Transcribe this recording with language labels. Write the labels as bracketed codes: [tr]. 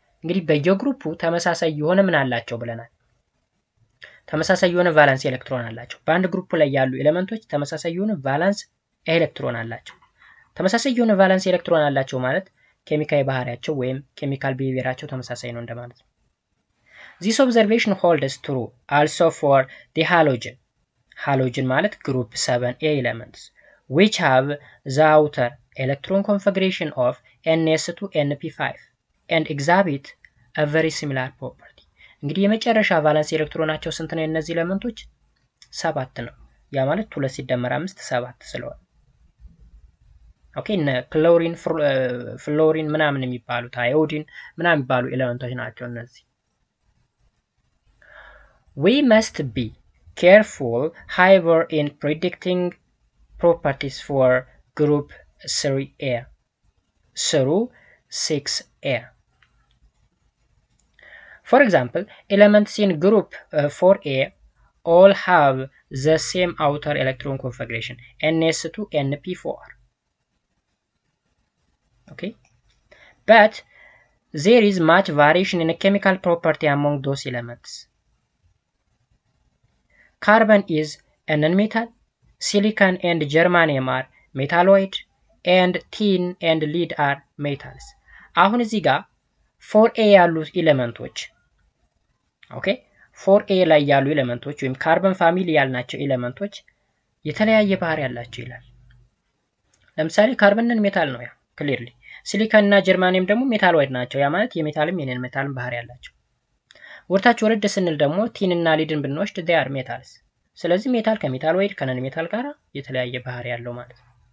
[am] እንግዲህ በየግሩፑ ተመሳሳይ የሆነ ምን አላቸው ብለናል? ተመሳሳይ የሆነ ቫላንስ ኤሌክትሮን አላቸው። በአንድ ግሩፕ ላይ ያሉ ኤሌመንቶች ተመሳሳይ የሆነ ቫላንስ ኤሌክትሮን አላቸው። ተመሳሳይ የሆነ ቫላንስ ኤሌክትሮን አላቸው ማለት ኬሚካዊ ባህሪያቸው ወይም ኬሚካል ቢሄቪየራቸው ተመሳሳይ ነው እንደማለት ነው። [en] This observation holds true also for the halogen. Halogen ማለት group 7a elements which have the outer electron configuration of ns2np5 and exhibit a very similar property. [am] እንግዲህ የመጨረሻ ቫላንስ ኤሌክትሮናቸው ስንት ነው? እነዚህ ኤሌመንቶች 7 ነው። ያ ማለት 2 ሲደመር 5 7 ስለሆነ ኦኬ እነ ክሎሪን ፍሎሪን ምናምን የሚባሉት አዮዲን ምናምን የሚባሉ ኤሌመንቶች ናቸው እነዚህ። [en] We must be careful, however, in predicting properties for group 3a through 6a. For example, elements in group 4a all have the same outer electron configuration, ns2np4. Okay, but there is much variation in a chemical property among those elements. Carbon is a non-metal, silicon and germanium are metalloid, and tin and lead are metals. [am] አሁን እዚህ ጋር 4a ያሉ ኤሌመንቶች ኦኬ 4a ላይ ያሉ ኤሌመንቶች ወይም ካርበን ፋሚሊ ያልናቸው ኤሌመንቶች የተለያየ ባህሪ ያላቸው ይላል። ለምሳሌ ካርበንን ሜታል ነው ያ ክሊርሊ። ሲሊካን እና ጀርማኒየም ደግሞ ሜታሎይድ ናቸው። ያ ማለት የሜታልም የነን ሜታልም ባህሪ ያላቸው። ወርታች ወረድ ስንል ደግሞ ቲን እና ሊድን ብንወስድ [en] they are metals። [am] ስለዚህ ሜታል ከሜታሎይድ ከነን ሜታል ጋር የተለያየ ባህሪ ያለው ማለት ነው።